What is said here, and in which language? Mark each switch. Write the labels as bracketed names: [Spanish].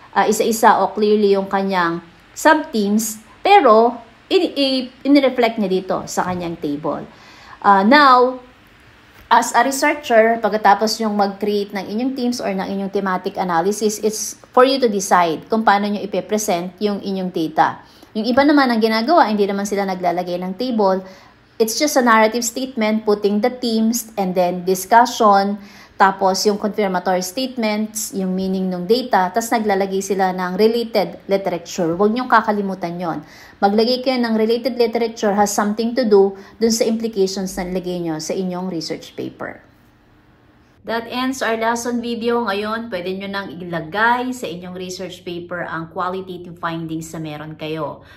[Filipino] isa-isa o clearly yung kanyang sub-teams, pero in-reflect niya dito sa kanyang table. Now, as a researcher, pagkatapos yung mag-create ng inyong teams or ng inyong thematic analysis, [English] it's for you to decide [Filipino] kung paano nyo ipipresent yung inyong data. Yung iba naman ang ginagawa, hindi naman sila naglalagay ng table. [English] It's just a narrative statement, putting the themes and then discussion, [Filipino] tapos yung confirmatory statements, yung meaning ng data, tapos naglalagay sila ng [English] related literature. [Filipino] Huwag niyong kakalimutan yon. Maglagay kayo ng related literature [English] has something to do [Filipino] dun sa implications na nilagay nyo sa inyong research paper. [English] That ends our lesson video. [Filipino] Ngayon, pwede nyo nang ilagay sa inyong research paper ang qualitative findings na meron kayo.